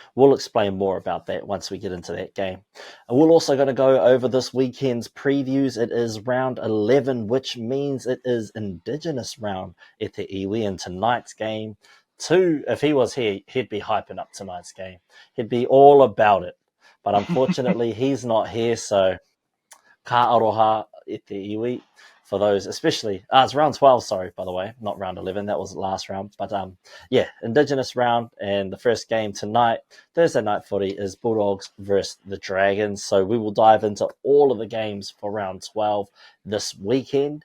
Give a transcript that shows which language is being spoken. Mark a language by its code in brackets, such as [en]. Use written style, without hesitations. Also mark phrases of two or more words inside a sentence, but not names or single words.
[en] We'll explain more about that once we get into that game. And we're also going to go over this weekend's previews. It is round 11, which means it is Indigenous round at the iwi. And tonight's game, too, if he was here, he'd be hyping up tonight's game. He'd be all about it. But unfortunately, he's not here, so [mi] ka aroha e te iwi [en] for those, especially, it's round 12, sorry, by the way, not round 11, that was the last round, but yeah, Indigenous round, and the first game tonight, Thursday night footy, is Bulldogs versus the Dragons, so we will dive into all of the games for round 12 this weekend.